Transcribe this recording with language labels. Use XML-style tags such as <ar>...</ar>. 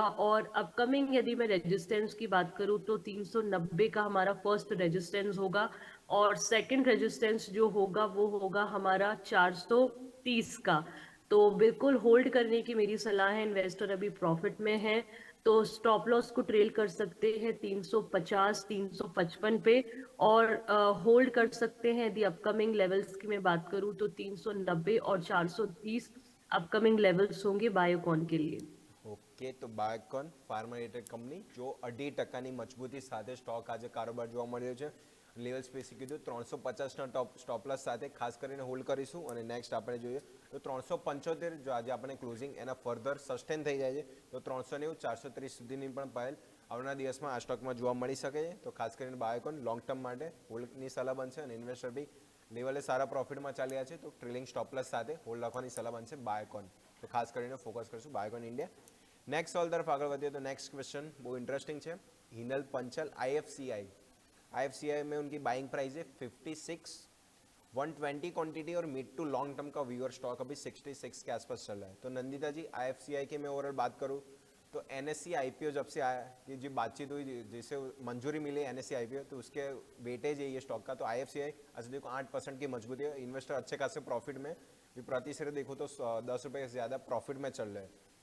<hi>और अपकमिंग यदि मैं रेजिस्टेंस की बात करूं तो 390 का हमारा फर्स्ट रेजिस्टेंस होगा, और सेकंड रेजिस्टेंस जो होगा वो होगा हमारा 430 का. तो बिल्कुल होल्ड करने की मेरी सलाह है. इन्वेस्टर अभी प्रॉफिट में है तो स्टॉप लॉस को ट्रेल कर सकते हैं 350 355 पे, और होल्ड कर सकते हैं यदि अपकमिंग लेवल्स की मैं बात करूं तो 390 और 430 अपकमिंग लेवल्स होंगे बायोकॉन के लिए।</hi> <gu>ઓકે, તો બાયોકોન ફાર્મા રિલેટેડ કંપની જો 2.5% મજબૂતી સાથે સ્ટોક આજે કારોબાર જોવા મળી રહ્યો છે। લેવલ સ્પેસિફિક કીધું 350ના ટોપ સ્ટોપલોસ સાથે ખાસ કરીને હોલ્ડ કરીશું, અને નેક્સ્ટ આપણે જોઈએ તો 375 જો આજે આપણે ક્લોઝિંગ એના ફર્ધર સસ્ટેન થઈ જાય છે તો 390 430 સુધીની પણ પહેલ આવનારા દિવસમાં આ સ્ટોકમાં જોવા મળી શકે છે। તો ખાસ કરીને બાયોકોન લોંગ ટર્મ માટે હોલ્ડની સલાહ બનશે, અને ઇન્વેસ્ટર બી લેવલે સારા પ્રોફિટમાં ચાલ્યા છે તો ટ્રેલિંગ સ્ટોપલોસ સાથે હોલ્ડ રાખવાની સલાહ બનશે બાયોકોન। તો ખાસ કરીને ફોકસ કરીશું બાયોકોન ઇન્ડિયા। નેક્સ્ટ સવાલ તરફ આગળ વધીએ</gu> <hi>तो नेक्स्ट क्वेश्चन बहुत इंटरेस्टिंग है। हिंदल पंचल आईएफसीआई में उनकी बाइंग प्राइस है 56, 120 क्वांटिटी और मिड टू लॉन्ग टर्म का व्यूअर स्टॉक अभी 66 के आसपास चल रहा है। तो नंदिता जी, आईएफसीआई की मैं ओवरऑल बात करूँ तो एनएससी आईपीओ जब से आया, ये जो बातचीत हुई जिसे मंजूरी मिली एनएससी आईपीओ, तो उसके वेटेज है ये स्टॉक का। तो आईएफसीआई आज देखो 8% की मजबूती है, इन्वेस्टर अच्छे खासे प्रॉफिट में भी, प्रति शेयर देखो तो 10 रुपये से ज़्यादा प्रॉफिट में चल रहे हैं।</hi>